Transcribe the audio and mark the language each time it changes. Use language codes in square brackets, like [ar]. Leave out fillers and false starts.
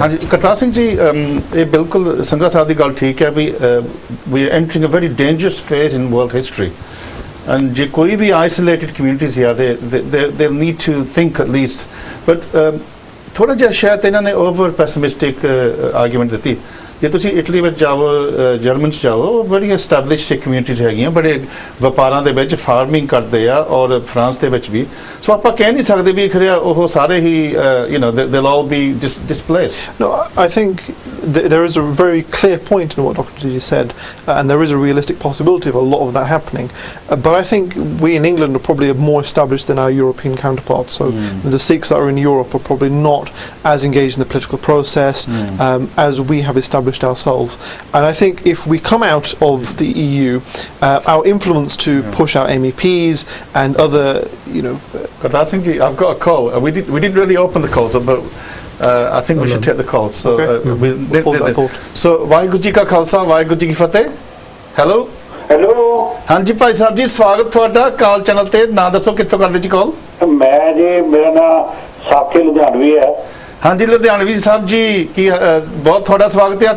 [pa] ਹਾਂਜੀ ਕਰਤਾਰ ਸਿੰਘ ਜੀ, ਇਹ ਬਿਲਕੁਲ ਸੰਘਾ ਸਾਹਿਬ ਦੀ ਗੱਲ ਠੀਕ ਹੈ ਵੀ [en] we are entering a very dangerous phase in world history, [pa] and ਜੇ ਕੋਈ ਵੀ ਆਈਸੋਲੇਟਿਡ ਕਮਿਊਨਿਟੀਜ਼ ਆ [en] they need to think at least, [pa] but ਥੋੜਾ ਜਿਹਾ ਸ਼ਾਇਦ ਇਹਨਾਂ ਨੇ ਓਵਰ ਪੈਸਿਮਿਸਟਿਕ ਆਰਗੂਮੈਂਟ ਦਿੱਤੀ। ਜੇ ਤੁਸੀਂ ਇਟਲੀ ਵਿੱਚ ਜਾਓ, ਜਰਮਨ 'ਚ ਜਾਓ, ਬੜੀ ਐਸਟੈਬਲਿਸ਼ ਸਿੱਖ ਕਮਿਊਨਿਟੀਜ਼ ਹੈਗੀਆਂ, ਬੜੇ ਵਪਾਰਾਂ ਦੇ ਵਿੱਚ ਫਾਰਮਿੰਗ ਕਰਦੇ ਆ, ਔਰ ਫਰਾਂਸ ਦੇ ਵਿੱਚ ਵੀ। ਸੋ ਆਪਾਂ ਕਹਿ ਨਹੀਂ ਸਕਦੇ ਵੀ ਖਰਿਆ ਉਹ ਸਾਰੇ ਹੀ [en] they'll all be displaced. No, I think there is a very clear point in what Dr. Gigi said, and there is a realistic possibility of a lot of that happening. But I think we in England are probably more established than our European counterparts. So the Sikhs that are in Europe are probably not as engaged in the political process as we have established ourselves. And I think if we come out of the EU, our influence to push out MEPs and other, Gurdas Singh ji, I've got a call. We didn't really open the calls, but I think we should take the calls. So Okay. [pa] So Waheguru ji ਕਾ ਖਾਲਸਾ, ਵਾਹਿਗੁਰੂ ਜੀ ਕੀ ਫਤਿਹ। Hello ਹਾਂਜੀ ਭਾਈ ਸਾਹਿਬ ਜੀ, ਸਵਾਗਤ ਤੁਹਾਡਾ ਕਾਲ channel ਤੇ। ਨਾਂ ਦੱਸੋ, ਕਿੱਥੋਂ ਕਰਦੇ ਜੀ ਕਾਲ? ਮੈਂ ਜੀ, ਮੇਰਾ ਨਾਮ ਸਾਥੀ ਲੁਧਿਆਣਵੀ ਹੈ। ਹਾਂਜੀ ਲੁਧਿਆਣਵੀ ਸਾਹਿਬ ਜੀ, ਕੀ ਬਹੁਤ ਤੁਹਾਡਾ ਸਵਾਗਤ ਹੈ।